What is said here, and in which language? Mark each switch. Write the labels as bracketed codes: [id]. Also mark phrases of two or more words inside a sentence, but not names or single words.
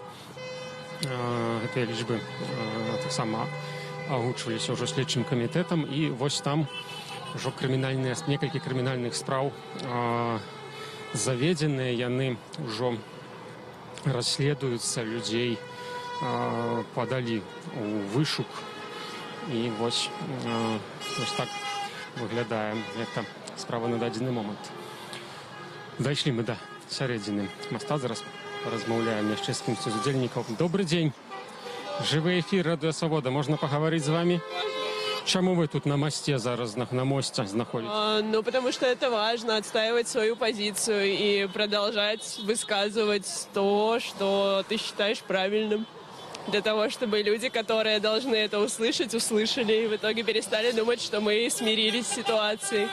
[be] Гэтыя лічбы таксама агучваліся ўжо следчым камітэтам, і вось там ўжо некалькі крымінальных спраў заведзеныя, яны ўжо расследуюцца, людзей падалі ў вышук, і вось так выглядае гэта справа на дадзены момант. Дайшлі мы да сярэдзіны моста, зараз размаўляем яшчэ з кімсьці з удзельнікаў. Добрый дзень. Жывы эфір Радыё Свабода. Можна пагаварыць з вами? Чаму вы тут на мосте зараз, [ru] на мосте находитесь? Ну, потому что это важно, отстаивать свою позицию и продолжать высказывать то, что ты считаешь правильным. Для того, чтобы люди, которые должны это услышать, услышали и в итоге перестали думать, что мы смирились с ситуацией.